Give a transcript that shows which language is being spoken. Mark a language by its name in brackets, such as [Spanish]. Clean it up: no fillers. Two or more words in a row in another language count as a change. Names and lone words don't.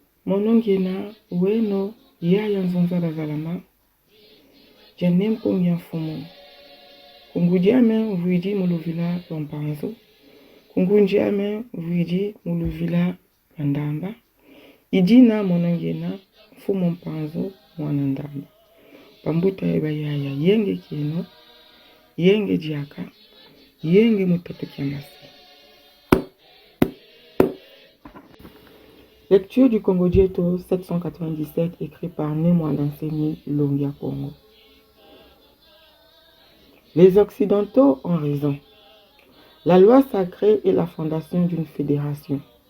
[Kongo] monongena weno ya yanzonzala zalama janem kongya fumu kungudiame vuidi muluvila lompanzo kungundiame vuidi muluvila mandamba idina monongena fumu mpanzo mwanandamba pambuta eba yaya yenge kino yenge diaka yenge mutato kiamasi. [French] Lecture du Congo Dieto 797 écrit par Némoine d'Enseigne Longia Congo. Les Occidentaux ont raison. La loi sacrée est la fondation d'une fédération.